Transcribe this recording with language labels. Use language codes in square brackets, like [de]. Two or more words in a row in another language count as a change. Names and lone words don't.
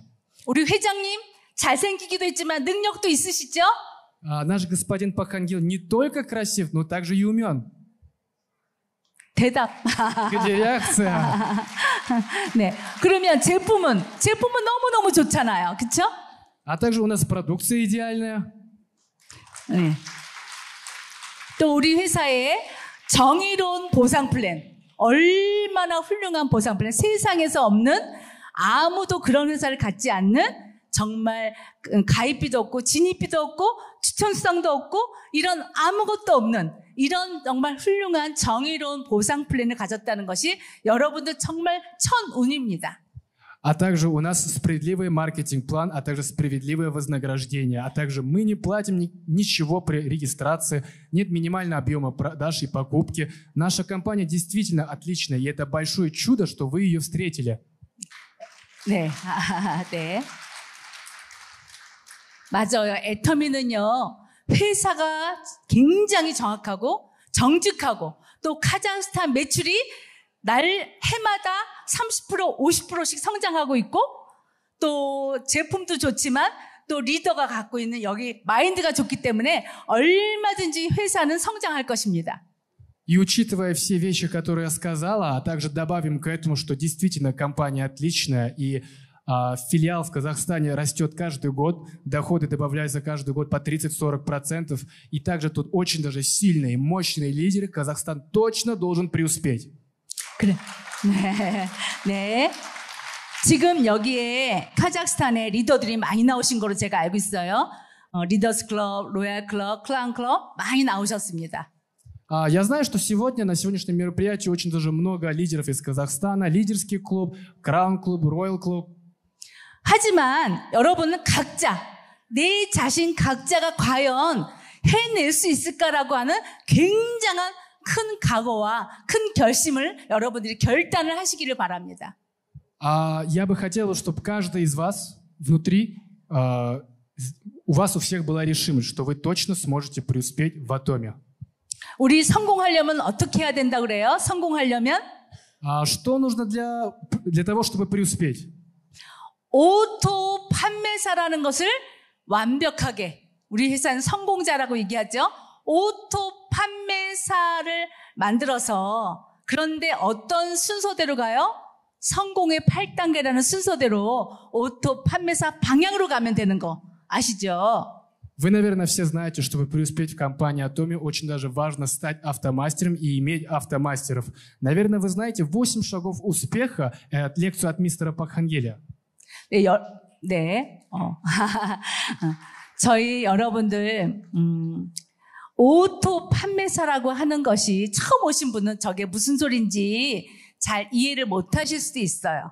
[ko] 우리 회장님 잘생기기도 했지만 능력도 있으시죠? [ru] наш господин Пахангил не только красив, но также и умен. [ko] 대답. [ru] Где реакция? [ko] 네. 그러면 제품은 너무너무 좋잖아요. 그렇죠? [ru] А также у нас продукция идеальная. [ko] 네. 또 우리 회사에 정의로운 보상 플랜. 얼마나 훌륭한 보상 플랜. 세상에서 없는 아무도 그런 회사를 갖지 않는 정말 가입비도 없고 진입비도 없고 추천성도 없고 이런 아무것도 없는 이런 정말 훌륭한 정의로운 보상 플랜을 가졌다는 것이 여러분들 정말 천운입니다. [ru] А также у нас справедливый маркетинг-план, а также справедливое вознаграждение. А также мы не платим ничего при регистрации, нет минимального объема продаж и покупки. Наша компания действительно отличная, и это большое чудо, что вы ее встретили. [ko] 네, 네. 맞아요. 애터미는요, 회사가 굉장히 정확하고 정직하고 또 카자흐스탄 매출이 해마다 30%, 50%씩 성장하고 있고 또 제품도 좋지만 또 리더가 갖고 있는 여기 마인드가 좋기 때문에 얼마든지 회사는 성장할 것입니다. [ru] И учитывая все вещи, которые я сказала, а также добавим к этому, что действительно компания отличная, и филиал в Казахстане растет каждый год, доходы добавляются каждый год по 30-40%, и также тут очень даже сильные, мощные лидеры, Казахстан точно должен преуспеть. [ko] 그래. 네. 지금 여기에 카자흐스탄의 리더들이 많이 나오신 거로 제가 알고 있어요. 리더스 클럽, 로얄 클럽, 클라운 클럽 많이 나오셨습니다. [ru] Я знаю, что сегодня, на сегодняшнем мероприятии очень даже много лидеров из Казахстана. Лидерский клуб, Краун клуб, Роял клуб. [ko] 하지만 여러분은 내 자신 각자가 과연 해낼 수 있을까라고 하는 굉장한 큰 각오와 큰 결심을 여러분들이 결단을 하시기를 바랍니다. [ru] Я бы хотел, чтобы каждый из вас внутри, у вас у всех была решимость, что вы точно сможете преуспеть в Атоме. [ko] 우리 성공하려면 어떻게 해야 된다 그래요? 성공하려면? [ru] Что нужно для того, чтобы преуспеть? [ko] 오토 판매사라는 것을 완벽하게 우리 회사는 성공자라고 얘기하죠. 오토 판매사를 만들어서 그런데 어떤 순서대로 가요? 성공의 8단계라는 순서대로 오토 판매사 방향으로 가면 되는 거 아시죠? [ru] Вы, наверное, все знаете, чтобы преуспеть в компании Atomy, очень даже важно стать автомастером и иметь автомастеров. Наверное, вы знаете 8 шагов успеха, лекцию от мистера Пакхангеля. [ko] 네, 네. 저희 여러분들 오토 판매사라고 하는 것이 처음 오신 분은 저게 무슨 소린지 잘 이해를 못 하실 수도 있어요.